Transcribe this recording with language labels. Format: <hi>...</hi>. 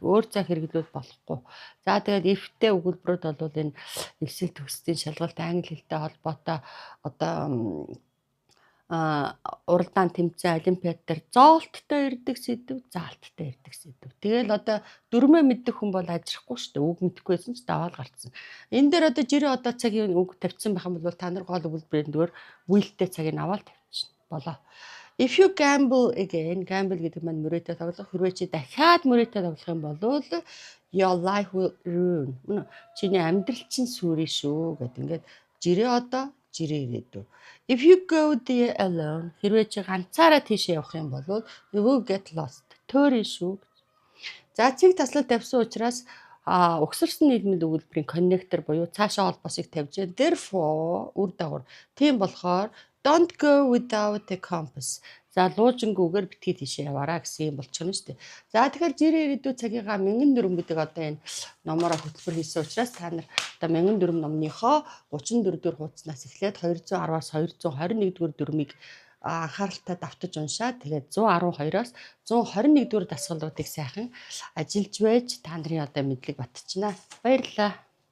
<mn>Өөр цаг хэрэглүүл болохгүй. За тэгээд if-тэй өгүүлбэрүүд бол энэ элсэл төгсдийн шалгалт англи хэлтэй холбоотой одоо уралдаан тэмцээн олимпиад дээр зоолттой ирдэг сэдв, заалттай ирдэг сэдв. Тэгэл одоо дөрмөө мэддэг хүн бол ажрахгүй шүү дээ. Үг мэдэхгүйсэн ч даваал гарцсан. Энэ дээр одоо жирээ одоо цагийн үг тавьсан байх юм бол та нар гол өгүүлбэрийн дөр willтэй цагийг аваад тавьчихна. Болоо.</mn> <en>If you gamble again, gamble</en> <mn>гэдэг маань мөрөөдөө тоглох. Хэрвээ чи дахиад мөрөөдөө тоглох юм бол</mn> <en>your life will ruin.</en> <mn>Чиний амьдрал чинь сүрэн шүү гэдэг. Ингээд жирээ одоо жирээ ирээдүй.</mn> <en>If you go there alone,</en> <mn>хэрвээ чи ганцаараа тийшээ явах юм бол</mn> <en>you will get lost.</en> <mn>Төөрөн шүү. За цэг таслал тавьсан учраас өгсөрсөн нийгмийн өгүүлбэрийн connector буюу цаашаа холбоосыг тавьж байна. Therefore үр дагавар. Тийм болохоор</mn> <en>don't go without a compass.</en> <mn>За луужингүүгээр битгий тийшээ яваараа гэсэн юм болчихно шүү дээ. За тэгэхээр жирээ ирээдүй цагийнхаа 1004 гэдэг одоо энэ номороо хөтөлбөр хийсэн учраас та нар одоо 1004 номныхоо 34 дэх хуудаснаас эхлээд 210-аас 221 дэх дүрмийг анхааралтай давтаж уншаад тэгээд 112-оос 121 дэх дасгалуудыг сайхан ажиллаж байж та нарын одоо мэдлэг батчихна. Баярлалаа.</mn>